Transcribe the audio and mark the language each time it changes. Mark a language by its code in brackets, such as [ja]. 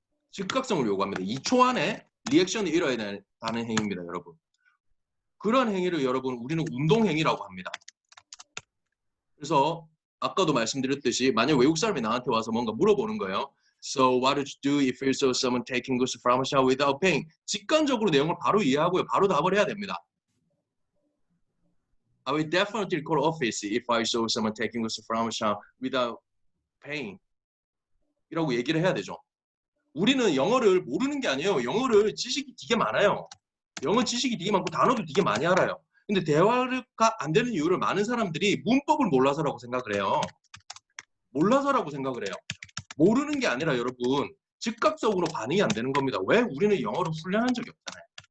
[ko] 즉각성을 요구합니다. 2초 안에 리액션이 일어나야 하는 행위입니다, 여러분. 그런 행위를 여러분 우리는 운동행위라고 합니다. 그래서 아까도 말씀드렸듯이 만약 외국 사람이 나한테 와서 뭔가 물어보는 거예요. [en] So what would you do if you saw someone taking goods from a shop without paying? [ko] 직관적으로 내용을 바로 이해하고요. 바로 답을 해야 됩니다. [en] I will definitely call office if I saw someone taking goods from a shop without paying. [ko] 이라고 얘기를 해야 되죠. 우리는 영어를 모르는 게 아니에요. 영어를 지식이 되게 많아요. 영어 지식이 되게 많고 단어도 되게 많이 알아요. 근데 대화가 안 되는 이유를 많은 사람들이 문법을 몰라서라고 생각을 해요. 몰라서라고 생각을 해요. 모르는 게 아니라 여러분 즉각적으로 반응이 안 되는 겁니다. 왜? 우리는 영어를 훈련한 적이 없잖아요.